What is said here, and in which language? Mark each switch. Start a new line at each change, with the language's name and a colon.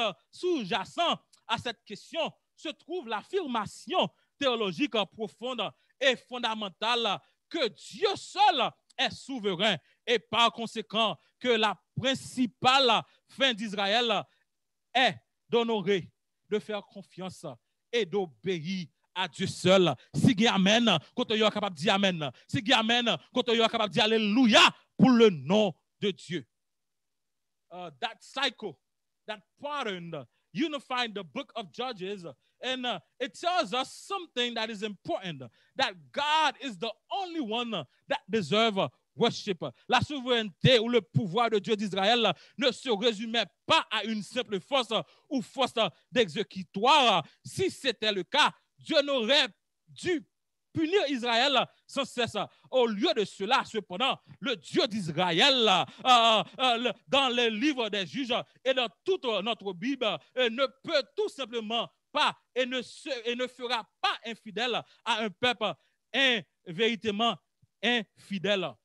French: Sous-jacent à cette question se trouve l'affirmation théologique profonde et fondamentale que Dieu seul est souverain et par conséquent que la principale fin d'Israël est d'honorer, de faire confiance et d'obéir à Dieu seul. Si vous amen, quand vous êtes capable de dire amen. Si vous amen, quand vous êtes capable de dire alléluia pour le nom de Dieu.
English: That cycle, that pattern, unifying the book of Judges, and it tells us something that is important, that God is the only one that deserves worship.
French: La souveraineté ou le pouvoir de Dieu d'Israël ne se résumait pas à une simple force ou force d'exécutoire. Si c'était le cas, Dieu n'aurait dû punir Israël sans cesse. Au lieu de cela, cependant, le Dieu d'Israël, dans les livres des juges et dans toute notre Bible, ne peut tout simplement pas et ne fera pas infidèle à un peuple véritablement infidèle.